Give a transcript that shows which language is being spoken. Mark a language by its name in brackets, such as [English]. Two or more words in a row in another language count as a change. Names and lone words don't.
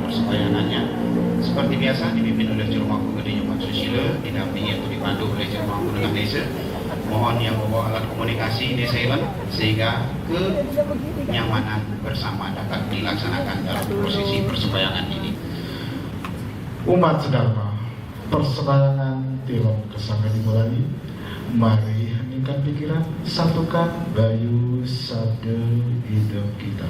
[Indonesian] persembahyangannya seperti biasa, dipimpin oleh Juru Mangku Gede Nyoman Susilo, didampingi atau dipandu oleh Juru Mangku dengan desa. Mohon yang membawa alat komunikasi di silent sehingga kenyamanan bersama dapat dilaksanakan dalam prosesi persembahyangan ini. Umat sedharma, persembahyangan tilem kesanga dimulai. Mari heningkan pikiran, satukan bayu sabda hidup kita.